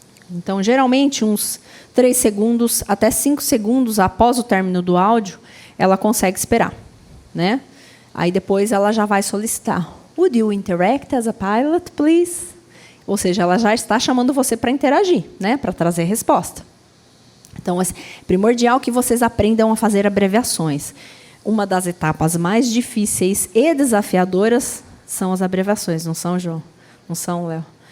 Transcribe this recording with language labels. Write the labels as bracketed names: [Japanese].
[Portuguese] Então, geralmente, uns 3 segundos até 5 segundos após o término do áudio, ela consegue esperar. Né? Aí, depois, ela já vai solicitar. [English] Would you interact as a pilot, please? [Portuguese] Ou seja, ela já está chamando você para interagir, né? Para trazer resposta. Então, é primordial que vocês aprendam a fazer abreviações. Uma das etapas mais difíceis e desafiadoras são as abreviações, não são, João? Não são, Léo?